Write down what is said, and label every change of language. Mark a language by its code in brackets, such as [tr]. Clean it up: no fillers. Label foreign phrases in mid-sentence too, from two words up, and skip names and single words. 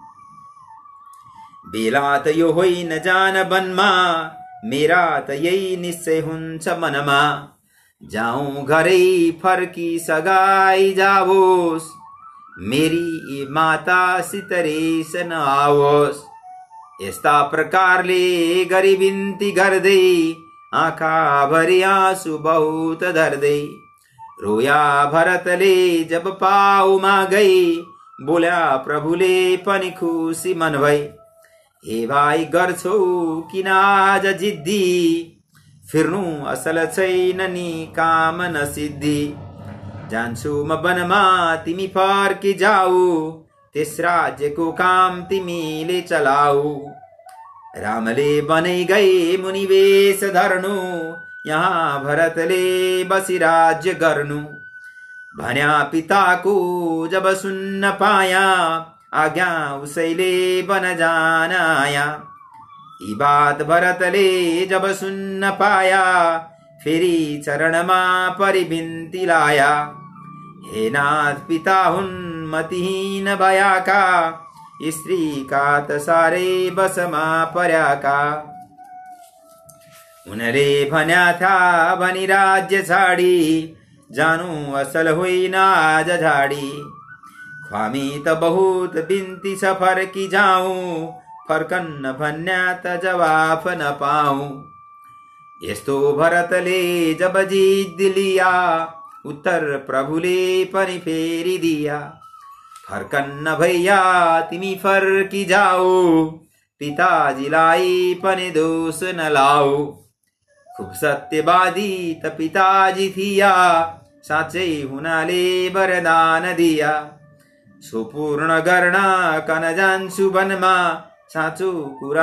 [ne] बेला त यो होइन जान वनमा मेरा त यही निश्चय हुन्छ मनमा जाऊं घरै फर्की सगाई जावोस् मेरी माता सितरेस न आवोस् यस्ता प्रकारले गरी बिन्ती गर्दै आँखा भरि आँसु बहुत धर्दै रोया भरतले जब पाउमा गई बोल्या प्रभुले पनि खुसी मन भई हे भाइ गर्छौ किन आज जिद्दी फिर्नु असल छैन नि काम नसिद्धि जान्छु म वनमा तिमी फर्की जाऊ त्यस राज्यको काम तिमीले चलाऊ रामले बनै गए मुनि वेश धर्नु यहाँ भरतले बसी राज्य गर्नु भन्या पिताको जब सुन्न पाया आज्ञा उसैले बन जान आया यी बात भरतले जब सुन्न पाया फेरि चरणमा परि बिन्ती लाया हे नाथ पिता हुन् मतिहीन भयाका स्त्री का त सारे बसमा पर्याका उनले भन्या था भनी राज्य छाडी जानु असल होइन आज झाडी ख्वामी त बहुत बिन्ती छ फर्की जाऊ फर्कन्न भन्या त जवाफ न पाऊ यस्तो भरतले जब जिद लिया उत्तर प्रभुले पनि फेरि दिया फर्कन्न भैया तिमी फर्की जाऊ पिताजीलाई पनि दोष न लाऊ खुब सत्यवादी त पिताजी थिया साँच्चै हुनाले वरदान दिया सुपूर्ण गर्न कन जान्छु वनमा साँचो कुरा